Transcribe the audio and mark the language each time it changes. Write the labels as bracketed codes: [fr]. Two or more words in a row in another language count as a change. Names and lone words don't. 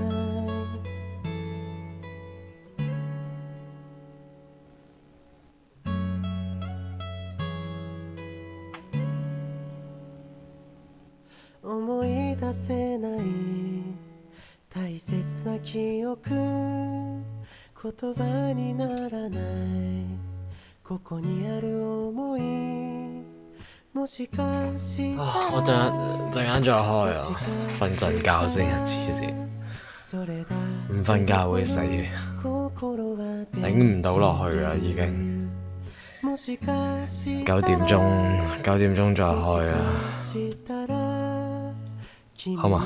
[ja] 思い出せない大切な記憶言葉にならないここにある思いもしかしたら [yue] 我陣間再開啊，瞓陣覺先啊，黐線！唔瞓覺會死嘅，頂唔到落去啦已經。9點鐘再開啦，好嘛？